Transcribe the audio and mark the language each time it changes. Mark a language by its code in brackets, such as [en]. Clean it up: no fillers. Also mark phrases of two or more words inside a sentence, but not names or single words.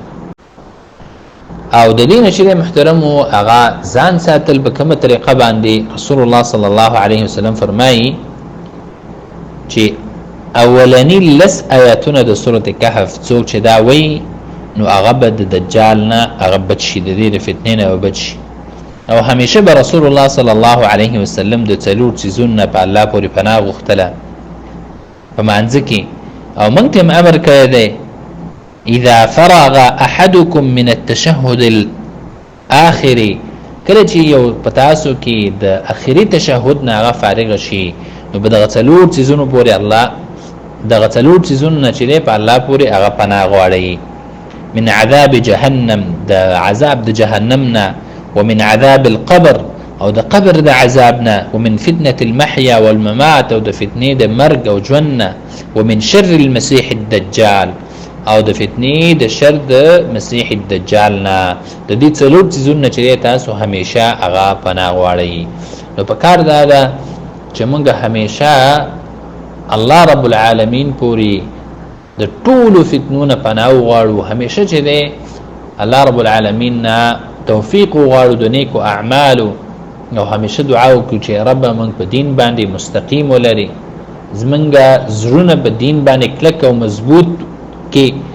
[ps] او د دې نشي محترم او هغه ځان ساتل په کومه طریقه باندې رسول الله [ar] صلی الله علیه وسلم [ps] فرمایي چې اولنی لس آیاتونه د سورۃ کهف څوک چې دا وایي نو هغه به د دجال نه هغه بچي د دې فتنې نه وبچي او همیشه به رسول الله [ar] صلی الله علیه وسلم [ps] د څلور چیزونو په الله پورې پناه غوښتله په مانځ کې او موږ ته امر کړی دی اذا [ar] فرغ احدكم من التشهد الاخر [ps] کله چې یو پتاسو کې د اخري تشهد نه هغه فارغ شي نو به دغه څلور چیزونو پورې الله دغه څلور چیزونو نه چې په الله پورې هغه پناه غواړي [ar] من عذاب جهنم [ps] د عذاب د جهنم نه [ar] ومن عذاب القبر [ps] او د قبر د عذابنا [ar] ومن فتنة المحيا والممات [ps] او د فتنې د مرګ او ژوند [ar] ومن شر المسيح الدجال [ps] او د فتنې د شر د مسیح الدجال نه د دې څلور چیزونو چې تاسو همیشه هغه پناه غواړئ نو په کار دا چې موږ همیشه [ar] الله رب العالمین [ps] پوری د ټولو فتنونو پناه غواړو همیشه چې دی [ar] الله رب العالمین [ps] نه توفیق غواړو د نیکو اعمالو او همیشه دعا وکړو چې رب موږ په دین باندې مستقیم ولري زمونږ زړونه په دین باندې کلک او مضبوط کې